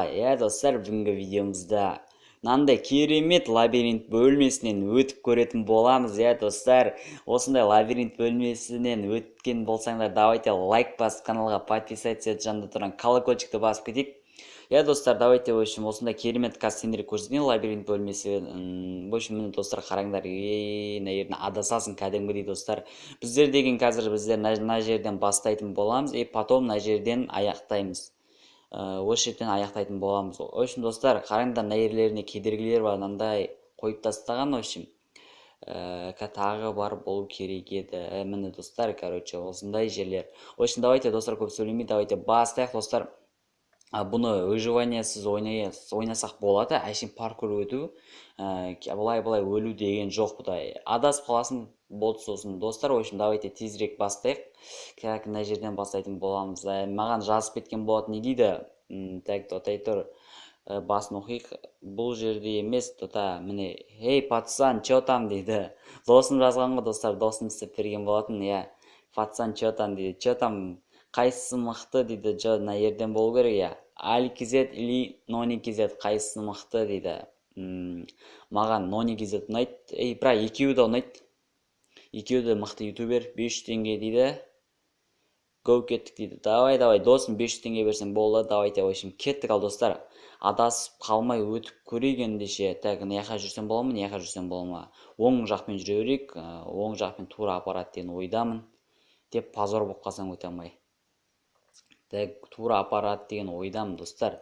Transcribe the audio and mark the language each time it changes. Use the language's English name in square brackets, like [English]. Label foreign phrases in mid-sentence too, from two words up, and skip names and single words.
[Kazakh] Достар, бүгінгі видеомызда мынандай керемет лабиринт бөлмесінен өтіп көретін боламыз. Достар, осындай лабиринт бөлмесінен өткен болсаңдар, давайте лайк басып, каналға подписаться етіп, жанында тұрған колокольчикті басып кетейік. Достар, [Russian] давайте, в общем, [Kazakh] осындай керемет кастиндер көрсеткен лабиринт бөлмесі. [Russian] В общем, [Kazakh] міне достар, қараңдар, наверное, адасасын кәдімгідей достар. Біздер деген қазір мына жерден бастайтын боламыз, потом мына жерден аяқтаймыз. Осы жерден аяқтайтын боламыз. [Russian] В общем, [Kazakh] достар, қараңдар, мына жерлеріне кедергілер бар, мынандай қойып тастаған, [Russian] в общем. [Kazakh] Тағы бар болу керек еді. Міне достар, короче, осындай жерлер. [Russian] В общем, давайте, [Kazakh] достар, көп сөйлемей, давайте бастайық, достар. Бұны выживаниясыз ойнасақ болады, әшейін паркур өту, былай өлу деген жоқ, бұдай адасып қаласын болды сосын. Достар, [Russian] в общем, давайте [Kazakh] тезірек бастайық. Мына жерден бастайтын боламыз. Маған жазып кеткен болады, не дейді? Так, тотай тұр, басын оқиық. Бұл жерде емес, тота, міне, ей, [Russian] пацан, чё там [Kazakh] дейді. Досым жазған ғой, достар, досым істеп берген болатын, [Russian] пацан, чё там [Kazakh] дейді, [Russian] чё там, [Kazakh] қайсысы мықты дейді, мына жерден болу керек, Аликизет или Ноникизет қайсысы мықты дейді. Маған Ноникизет ұнайды. Бірақ екеуі де ұнайды. Екеуі де мықты ютубер. 500 теңге дейді. Go кеттік дейді. Давай, досым 500 теңге берсең болды. [Russian] Давайте, в общем, [Kazakh] кеттік. Ал достар, адасып қалмай өтіп көрейік ендеше. Так, мына жүрсем бола ма, мына жүрсем бола ма? Оң жақпен жүре берейік. Оң жақпен тура апарады деген ойдамын. Деп позор болып қалсам өте алмай. Тура аппарат деген ойдам, достар.